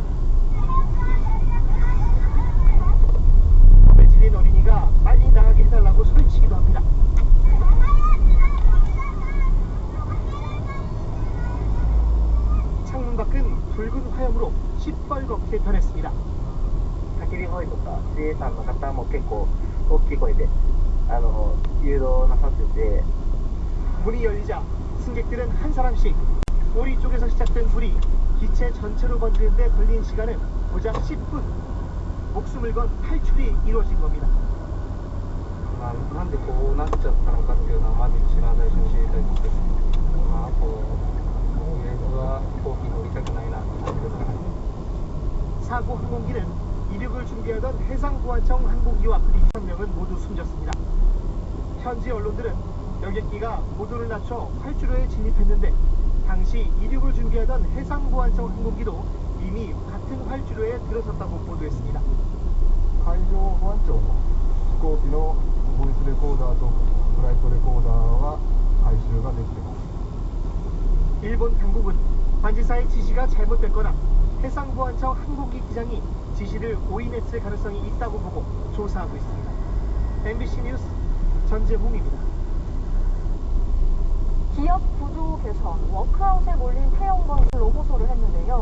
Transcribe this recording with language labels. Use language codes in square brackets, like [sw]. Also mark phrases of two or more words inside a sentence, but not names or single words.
[ko] 매질린 어린이가 빨리 나가게 해달라고 소리치기도 합니다. 창문 밖은 붉은 화염으로 시뻘겋게 변했습니다. [ja] 叫び声とか自衛官の方も結構大きい声で誘導なさってて [ko] 문이 열리자 승객들은 한 사람씩 오리 쪽에서 시작된 불이 기체 전체로 번지는 데 걸린 시간은 고작 10분. 목숨을 건 탈출이 이루어진 겁니다. [ja] なんでこうなっちゃったのかっていうのはまず一番最初に知りたいですけど、あととりあえずは飛行機乗りたくないなって感じですかね。 [ko] 사고 항공기는 이륙을 준비하던 해상보안청 항공기와 1명은 모두 숨졌습니다. 현지 언론들은 여객기가 고도를 낮춰 활주로에 진입했는데 당시 이륙을 준비하던 해상보안청 항공기도 이미 같은 활주로에 들어섰다고 보도했습니다. [ja] 海上保安庁の飛行機のボイスレコーダーとフライトレコーダーは回収ができています。 [ko] 일본 당국은 관제사의 지시가 잘못됐거나 해상보안청 항공기 기장이 지시를 오인했을 가능성이 있다고 보고 조사하고 있습니다. MBC 뉴스 전재홍입니다. 기업 구조 개선, 워크아웃에 몰린 태영건설로 호소를 했는데요.